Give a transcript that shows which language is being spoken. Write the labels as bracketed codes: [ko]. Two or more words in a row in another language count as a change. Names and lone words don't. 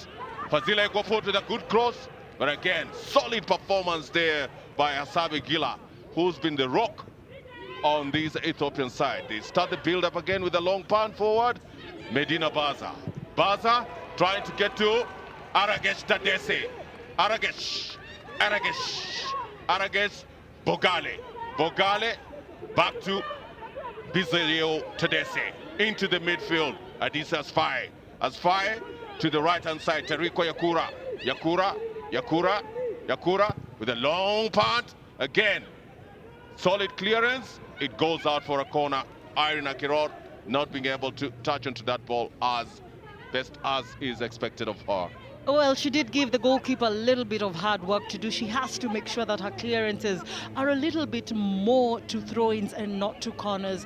[en] Fazila Ikwaput with a good cross. But again, solid performance there by Asabe Gila, who's been the rock on this Ethiopian side. They start the build-up again with a long punt forward. Medina Baza. Baza trying to get to Aragesh Tadese. Aragesh. Aragesh. Aragesh Bogale. Bogale back to Bizarro Tadese. Into the midfield. Adisa Asfaye. Asfaye to the right-hand side. Teriko Yakura. Yakura. Yakura. Yakura with a long punt. Again, solid clearance. It goes out for a corner. Irina Kiror not being able to touch onto that ball as best as is expected of her. Well, she did give the goalkeeper a little bit of hard work to do. She has to make sure that her clearances are a little bit more to throw-ins and not to corners.